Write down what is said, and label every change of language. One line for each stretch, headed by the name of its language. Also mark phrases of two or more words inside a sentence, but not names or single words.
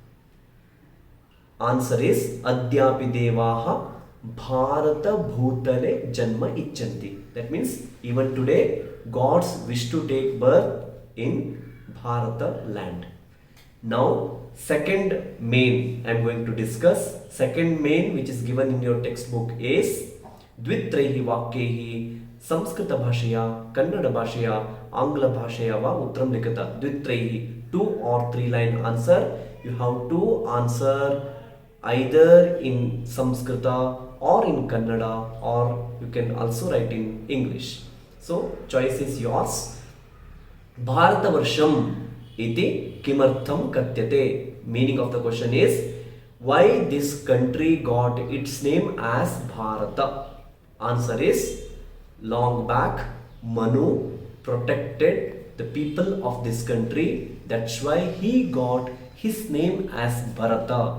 English: Answer is
Sanskrit: अद्यापि देवाः भारत भूतले जन्म इच्छन्ति.
English: That means even today gods wish to take birth in Bharata land. Now second main I am going to discuss. Second main which is given in your textbook is
Sanskrit: द्वित्रैः वाक्यैः संस्कृत भाषया कन्नड भाषया आङ्ग्ल भाषया वा उत्तरं लिखत.
English: Dvitraihi, 2 or 3 line answer. You have to answer either in Samskrita or in Kannada, or you can also write in English. So choice is yours.
Sanskrit: भारतवर्षम् इति किमर्थं कथ्यते.
English: Meaning of the question is why this country got its name as Bharata. Answer is long back Manu protected the people of this country. That's why he got his name as Bharata.